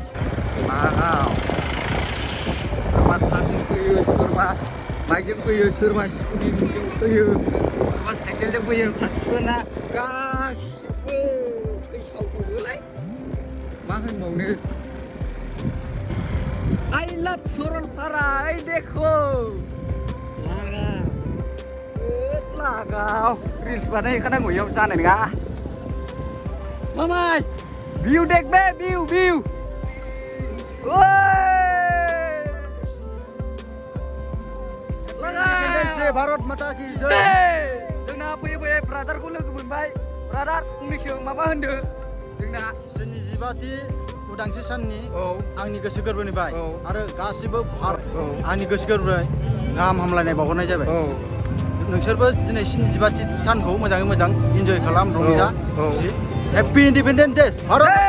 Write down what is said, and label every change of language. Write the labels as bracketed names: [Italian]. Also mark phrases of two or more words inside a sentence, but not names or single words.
[Bodo] सोरबा कारजों फैयो सोरबा बाइकजों फैयो सोरबा स्कुटिजों फैयो सोरबा साइकेलजों फैयो खाथिफोरना गासिबो फैसावजोबोलाय मा होनबावनो [English] I love [Bodo] सरलपारा ओइ देखो लागाव रिल्स बानायखानांगौ इयाव जानाय नङा मामाय भिउ देख बे भिउ [Hindi] भारत माता की जय [Bodo] जोंना फैयै ब्रादारखौ लोगो मोनबाय ब्रादार फंनैसो माबा होनदो जोंना 27थि उदांस्रि साननि आंनि गोसो गोरबोनिफ्राय आरो गासिबो आंनि गोसो गोरबोनिफ्राय गाहाम हामलायनाय बावहरनाय जाबाय नोंसोरबो दिनै 27थि सानखौ मोजाङै मोजां इन्जय खालाम रंजा [English] happy independence day [Bodo] भारत